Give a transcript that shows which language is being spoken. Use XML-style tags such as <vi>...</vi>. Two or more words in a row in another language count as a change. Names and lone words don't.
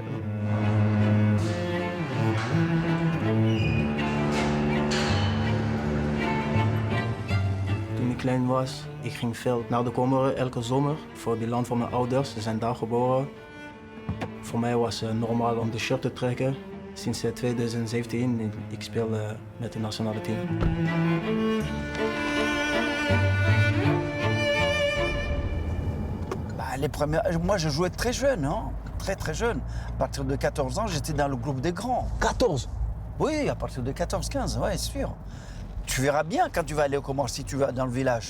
<nl>Toen ik klein was, ik ging veel naar de Comoren elke zomer voor het land van mijn ouders. Ze zijn daar geboren. Voor mij was het normaal om de shirt te trekken. Sinds 2017 ik speel met het nationale team.</nl> <fr>Moi, je jouais très jeune, hein? Très jeune. À partir de 14 ans, j'étais dans le groupe des grands. 14? Oui, à partir de 14-15, ouais, c'est sûr. Tu verras bien quand tu vas aller au Comores, si tu vas dans le village.</fr>